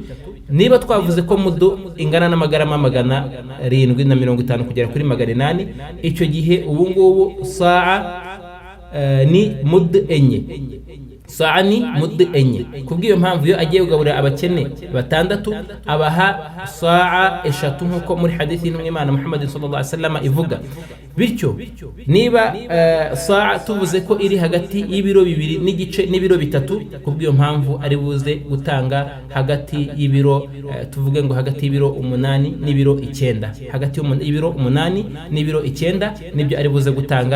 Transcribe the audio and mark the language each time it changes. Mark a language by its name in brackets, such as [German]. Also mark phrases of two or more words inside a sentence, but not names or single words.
[Kinyarwanda] Niba twavuze ko mudu ingana n'amagarama 750 kugera kuri 800, icyo gihe ubu ngubu saa ni mud enye, saa ni mud enye. Kubw'iyo mpamvu iyo agiye kugaburira abakene 6 abaha saa 3 nkuko muri hadithi y'intumwa y'Imana Muhammad [Arabic] صلى الله عليه وسلم [Kinyarwanda] ivuga. Bityo niba saa tuvuze ko iri hagati y'ibiro 2 n'igice n'ibiro 3, kubw'iyo mpamvu ari buze gutanga hagati y'ibiro tuvuge ngo hagati y'ibiro 8 n'ibiro 9, hagati y'ibiro 8 n'ibiro 9 nibyo ari buze gutanga.